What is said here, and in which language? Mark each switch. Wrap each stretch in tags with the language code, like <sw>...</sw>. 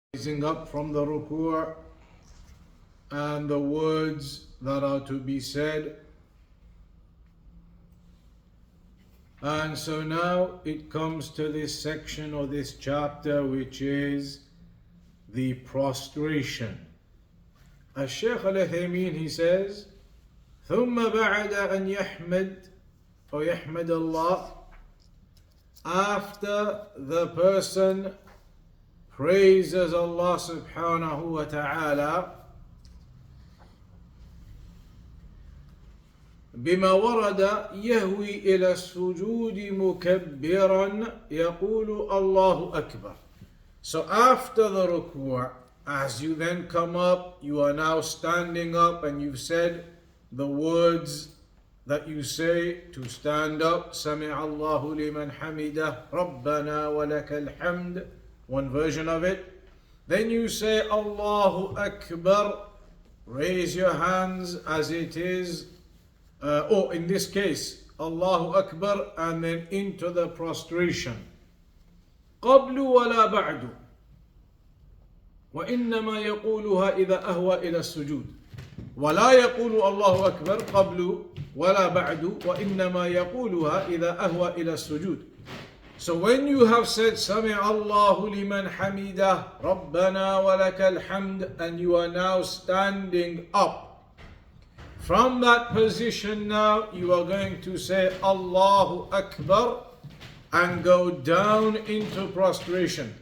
<en>raising up from the ruku' and the words that are to be said. And so now it comes to this section or this chapter, which is the prostration. As Sheikh Uthaymeen, he says,</en> <ar>ثم بعد أن يحمد أو يحمد الله,</ar> <en>after the person praises Allah subhanahu wa ta'ala</en> <ar>بما ورد يهوي إلى السجود مكبرا يقول الله أكبر.</ar> <en>So after the ruku', as you then come up, you are now standing up and you've said the words that you say to stand up.</en> <ar>سمع الله لمن حمده ربنا ولك الحمد,</ar> <en>one version of it. Then you say Allahu Akbar, raise your hands as it is, or in this case Allahu Akbar, and then into the prostration.</en> <ar>قبل ولا بعد وإنما يقولها إذا أهوى إلى السجود. ولا يقول الله أكبر قبل ولا بعد وإنما يقولها إذا أهوى إلى السجود.</ar> <en>So when you have said</en> <ar>سمع الله لمن حمده ربنا ولك الحمد,</ar> <en>and you are now standing up, from that position now you are going to say Allahu Akbar and go down into prostration.</en>